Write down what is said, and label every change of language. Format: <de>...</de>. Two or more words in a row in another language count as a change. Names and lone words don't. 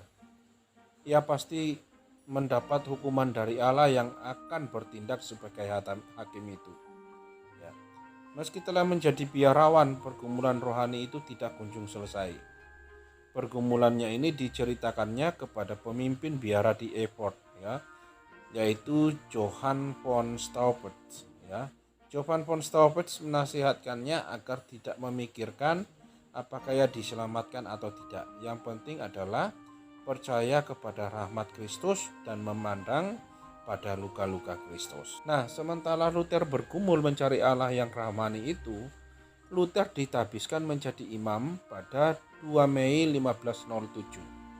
<id>Ia pasti mendapat hukuman dari Allah yang akan bertindak sebagai hakim itu. Ya. Meski telah menjadi biarawan, pergumulan rohani itu tidak kunjung selesai. Pergumulannya ini diceritakannya kepada pemimpin biara di Erfurt, ya, yaitu Johann von Staupitz. Ya. Johann von Staupitz menasihatkannya agar tidak memikirkan apakah ia diselamatkan atau tidak. Yang penting adalah percaya kepada rahmat Kristus dan memandang pada luka-luka Kristus. Nah, sementara Luther bergumul mencari Allah yang rahmani itu, Luther ditabiskan menjadi imam pada 2 Mei 1507.</id>